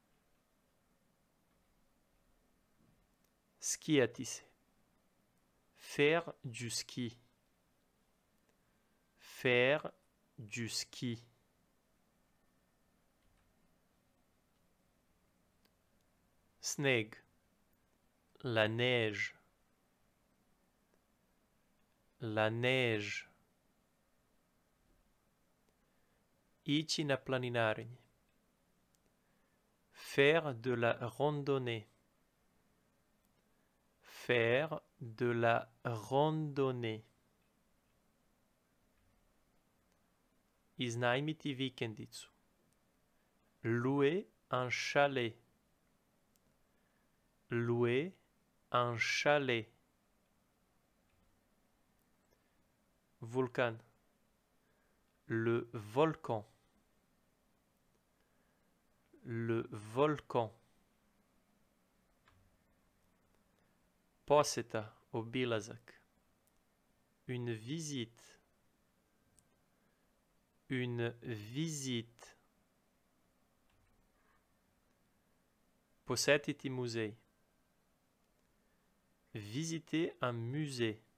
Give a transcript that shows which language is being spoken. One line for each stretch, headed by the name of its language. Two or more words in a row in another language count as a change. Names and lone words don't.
Serbian: Skijati se,
French: faire du ski, faire du ski. Sneg, la neige, la neige.
Serbian: Ići na planinarenje,
French: faire de la randonnée, Faire de la randonnée.
Serbian: Iznajmiti vikendicu.
French: Louer un chalet. Louer un chalet.
Serbian: Vulcan.
French: Le volcan. Le volcan.
Serbian: Poseta, obilazak.
French: Une visite. Une visite.
Serbian: Posetiti muzej.
French: Visiter un musée.